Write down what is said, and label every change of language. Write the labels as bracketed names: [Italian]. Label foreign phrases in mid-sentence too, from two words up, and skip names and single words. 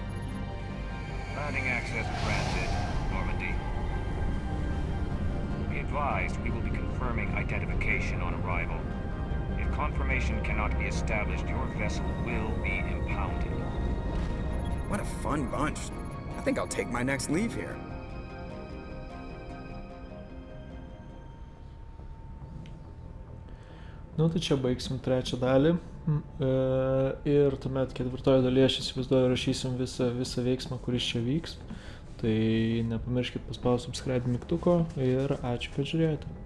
[English] Landing access granted, Normandy. Be advised, we will be confirming identification on arrival. If confirmation cannot be established, your vessel will be impounded. What a fun bunch. I think I'll take my next leave here. [Lithuanian] Nu, tai čia baigsim trečią dalį ir tuomet ketvirtoje dalyje aš įsivaizduoju rašysim visą veiksmą, kuris čia vyks. Tai nepamirškit paspausti subscribe mygtuko ir ačiū, kad žiūrėjote.